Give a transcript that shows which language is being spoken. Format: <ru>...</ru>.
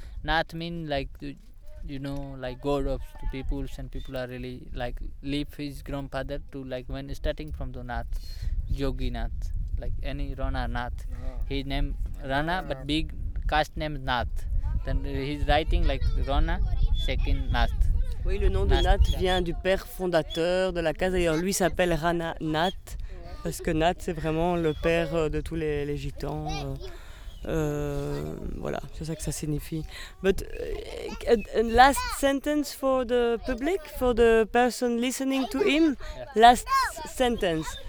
<en>Nath mean like you know, like God of the peoples, and people are really like leave his grandfather to like when starting from the Nath, Jogi Nath, like any Rana Nath. Yeah. His name Rana, but big caste name Nath. Then he's writing like Rana, second Nath.</en> <fr>Oui, le nom Nath. De Nath vient du père fondateur de la case. D'ailleurs, lui s'appelle Rana Nath. parce que Nat, c'est vraiment le père de tous les gitans. Voilà, c'est ça que ça signifie.</fr> <en>But a last sentence for the public, for the person listening to him, last sentence.</en>